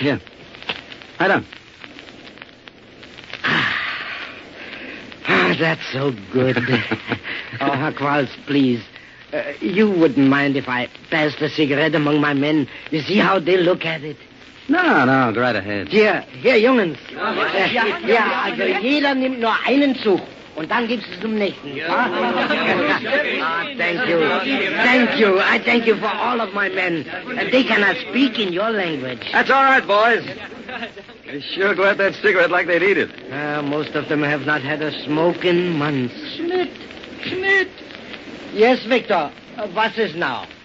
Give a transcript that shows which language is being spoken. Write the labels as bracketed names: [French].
[English] Yeah. Lie down. That's so good. Qualls, please. You wouldn't mind if I passed a cigarette among my men. You see how they look at it. No, go right ahead. [German] Hier, Jungens. Ja, also jeder nimmt nur einen Zug. Und dann gibt's es zum nächsten. [English] Thank you. Thank you. I thank you for all of my men. They cannot speak in your language. That's all right, boys. They sure go at that cigarette like they'd eat it. Most of them have not had a smoke in months. Schmidt. Yes, Victor. What is now?